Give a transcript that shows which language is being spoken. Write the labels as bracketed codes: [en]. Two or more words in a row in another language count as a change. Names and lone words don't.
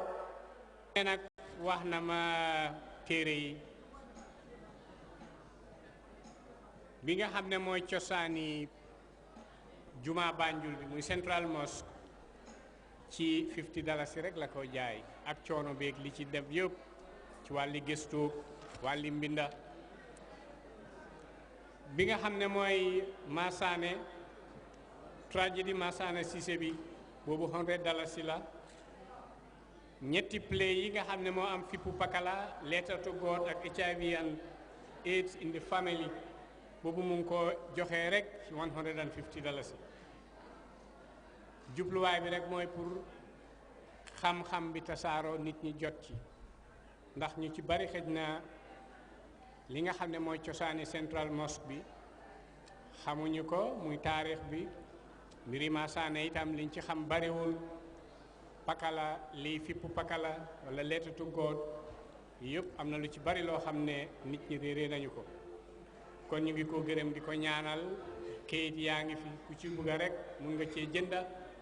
[wo] nag wax na ma téere yi bi nga xam ne mooy cosaani juma Banjul bi muy Central Mosque ci $50 rek la ko jaay ak coono beeg li ci def yëpp ci wàlli gëstu wàlli mbinda bi nga xam ne mooy Massané tragédie Massané Cissé bi boobu $100 la ñetti play yi nga xam ne moo am fippu pakala letter to God ak HIV and AIDS in the family boobu mu ngi ko joxee rek ci $150 jubluwaay bi rek mooy pour xam-xam bi tasaaroo nit ñi jot ci ndax ñu ci bari xëj na li nga xam ne mooy cosaani Central Mosque bi xamuñu ko muy taarix bi mbiri Massané itam liñ ci xam bariwul pakala lii fippu pakala wala letter to God yëpp am na lu ci bari loo xam ne nit ñi réeree nañu ko kon ñu ngi ko gërëm di ko ñaanal kayit yaa ngi fi ku ci bëgg rek mun nga cee jënda